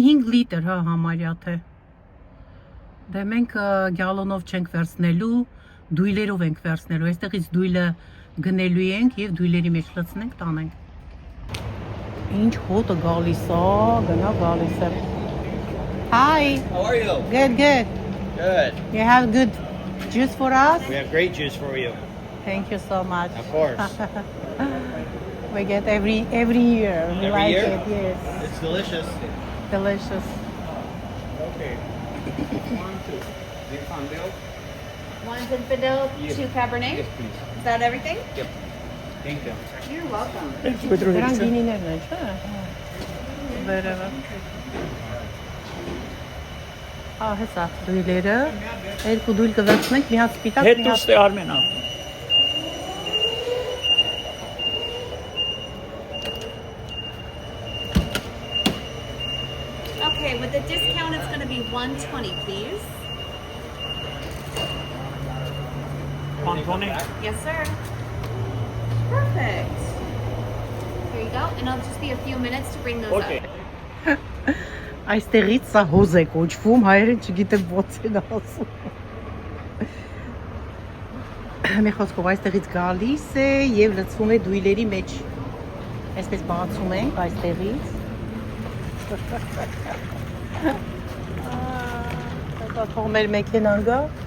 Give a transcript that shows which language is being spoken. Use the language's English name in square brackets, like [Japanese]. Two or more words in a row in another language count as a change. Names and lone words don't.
[Armenian] 5 լիտր հա համարյա թե։ Դե մենք գալոնով չենք վերցնելու, դույլերով ենք վերցնելու, այստեղից դույլը գնելու ենք և դույլերի մեջ լցնենք, տանենք։ Ինչ հոտը գալիս է, գնա գալիս է։ Hi. [English] How are you? Good, good. Good. You have good juice for us? We have great juice for you. Thank you so much. Of course. We get every year. We Every like year? it, yes. It's delicious. Delicious. Okay. 1, 2. Zinfandel? One Zinfandel, Yes. 2 Cabernet. Yes, please. Is that everything? Yep. Thank you. You're welcome. [Armenian] Դրան գինիներն է, չէ՞։ Վերևը։ Ահա հեսա դույլերը, երկու դույլ կվերցնենք, մի հատ սպիտակ, Հետ մի դու հատ ստե Արմենա։ [English] Okay, with the discount, it's going to be $120, please. Pantone։ Yes, sir. Perfect. Here you go, and it'll just be a few minutes to bring those Okay. up. [Armenian] Այստեղից սա հոզ է կոչվում, հայերեն չգիտեմ ոնց են ասում։ Մի խոսքով այստեղից գալիս է և լցվում է դույլերի մեջ։ Այսպես բացում ենք այստեղից։ Այսա թող մեր մեքենան գա։